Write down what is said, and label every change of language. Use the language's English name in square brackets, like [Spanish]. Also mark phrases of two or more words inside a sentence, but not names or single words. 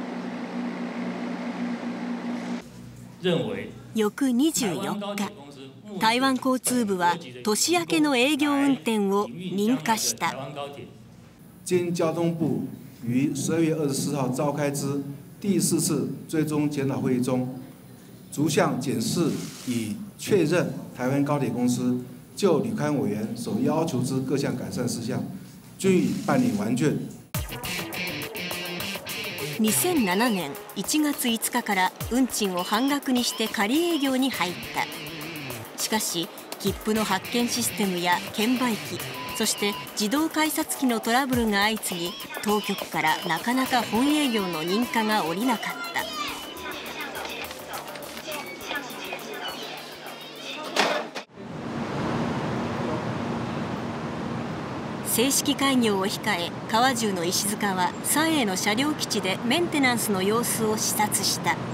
[Japanese] 翌24日、 台湾交通部は年明けの営業運転を認可した。 [Chinese] 经交通部于12月24号召开之第4次追踪检讨会议中，逐项检视以确认台湾高铁公司就旅勘委員所要求之各項改善事項均已辦理完竣。 [Japanese] 2007年1月5 日から運賃を半額にして仮営業に入った。しかし切符の発券システムや券売機、そして自動改札機のトラブルが相次ぎ、当局からなかなか本営業の認可が下りなかった。正式開業を控え、川中の石塚は三栄の車両基地でメンテナンスの様子を視察した。